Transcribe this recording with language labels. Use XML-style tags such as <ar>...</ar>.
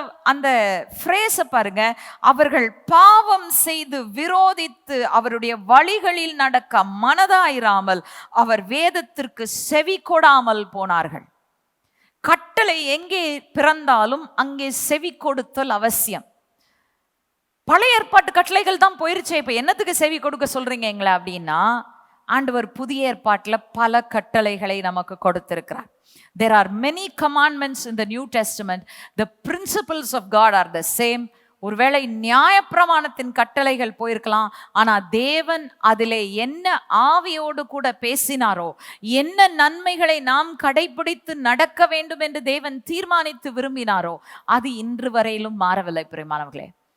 <ta>அந்த ஃப்ரேஸை பாருங்க. அவர்கள் பாவம் செய்து விரோதித்து அவருடைய வழிகளில் நடக்க மனதாயிராமல் அவர் வேதத்திற்கு செவி கொடாமல் போனார்கள். கட்டளை எங்கே பிறந்தாலும் அங்கே செவி கொடுத்தல் அவசியம். பழைய ஏற்பாட்டு கட்டளைகள் தான் போயிருச்சே, இப்ப என்னத்துக்கு செவி கொடுக்க சொல்றீங்க எங்களை அப்படின்னா, ஆண்டவர் புதிய ஏற்பாட்டில் பல கட்டளைகளை நமக்கு கொடுத்திருக்கிறார்.</ta> <en>There are many commandments in the New Testament. The principles of God are the same.</en> <ta>ஒருவேளை நியாயப்பிரமாணத்தின் கட்டளைகள் போயிருக்கலாம், ஆனா தேவன் அதிலே என்ன ஆவியோடு கூட பேசினாரோ, என்ன நன்மைகளை நாம் கடைபிடித்து நடக்க வேண்டும் என்று தேவன் தீர்மானித்து விரும்பினாரோ அது இன்று வரையிலும் மாறவில்லை பிரியமானவர்களே.</ta>